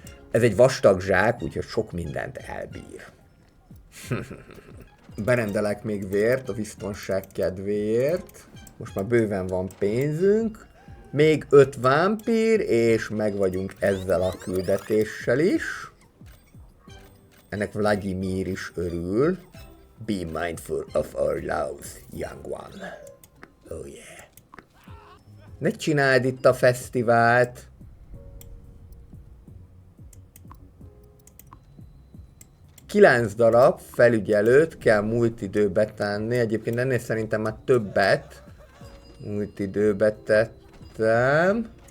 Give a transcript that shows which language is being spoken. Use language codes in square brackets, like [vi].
[hu] Ez egy vastag zsák, úgyhogy sok mindent elbír. Berendelek még vért a biztonság kedvéért. Most már bőven van pénzünk. Még 5 vámpír, és meg vagyunk ezzel a küldetéssel is. Ennek Vladimir is örül. [en] Be mindful of our loss, young one. Oh yeah. [hu] Ne csináld itt a fesztivált. Kilenc darab felügyelőt kell múlt időbe tenni. Egyébként ennél szerintem már többet múlt időbe tettem.